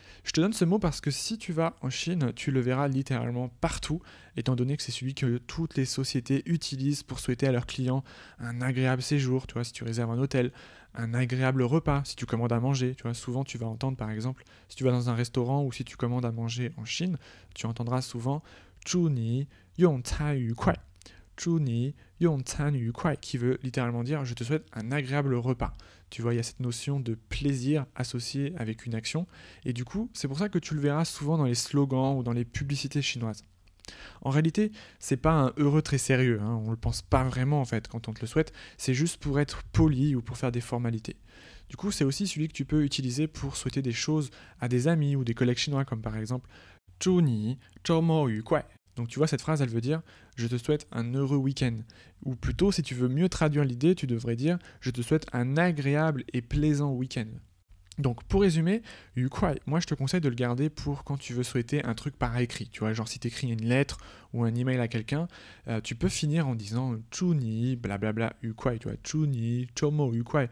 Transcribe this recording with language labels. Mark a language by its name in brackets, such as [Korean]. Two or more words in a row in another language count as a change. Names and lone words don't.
[French] Je te donne ce mot parce que si tu vas en Chine, tu le verras littéralement partout, étant donné que c'est celui que toutes les sociétés utilisent pour souhaiter à leurs clients un agréable séjour, tu vois, si tu réserves un hôtel, un agréable repas, si tu commandes à manger, tu vois, souvent tu vas entendre par exemple, si tu vas dans un restaurant ou si tu commandes à manger en Chine, tu entendras souvent « [Chinese] 祝你用餐愉快» 祝你用餐愉快 [French] qui veut littéralement dire je te souhaite un agréable repas. Tu vois, il y a cette notion de plaisir associée avec une action et du coup, c'est pour ça que tu le verras souvent dans les slogans ou dans les publicités chinoises. En réalité, c'est pas un heureux très sérieux, hein, on le pense pas vraiment en fait quand on te le souhaite, c'est juste pour être poli ou pour faire des formalités. Du coup, c'est aussi celui que tu peux utiliser pour souhaiter des choses à des amis ou des collègues chinois comme par exemple [Chinese] 祝你周末愉快. [French] Donc tu vois, cette phrase, elle veut dire « je te souhaite un heureux week-end ». Ou plutôt, si tu veux mieux traduire l'idée, tu devrais dire « je te souhaite un agréable et plaisant week-end ». Donc pour résumer, [Chinese] 愉快, [French] moi je te conseille de le garder pour quand tu veux souhaiter un truc par écrit. Tu vois, genre si tu écris une lettre ou un email à quelqu'un, tu peux finir en disant chuni, blablabla, [Chinese] 愉快, [French] tu vois, [Chinese] 祝你周末愉快.